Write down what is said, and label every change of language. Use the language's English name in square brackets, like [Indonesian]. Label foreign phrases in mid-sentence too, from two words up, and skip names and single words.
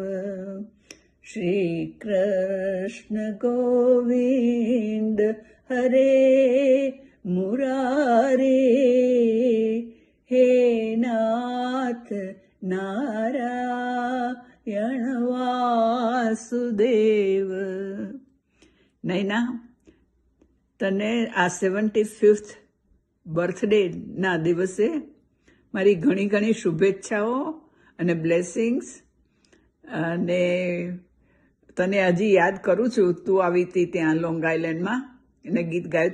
[Sanskrit] श्री कृष्ण गोविंद हरे मुरारे, हे नाथ नारायण वासुदेव. [Gujarati] નૈના, તને આ 75th બર્થડે ના દિવસે મારી ઘણી ઘણી શુભેચ્છાઓ અને બ્લેસિંગ્સ. અને તને હજી યાદ કરું છું, તું આવી હતી ત્યાં લોંગ આઇલેન્ડમાં એને ગીત ગાયું.